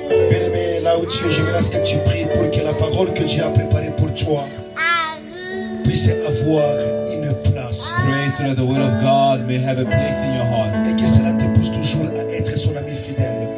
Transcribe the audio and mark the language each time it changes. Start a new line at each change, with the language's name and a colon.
French: Bien-aimé, là où tu es, j'aimerais que tu pries pour que la parole que Dieu a préparée pour toi puisse avoir une place.
English: Pray so that the word of God may have a place in your heart.
French: Et que cela te pousse toujours à être son ami fidèle.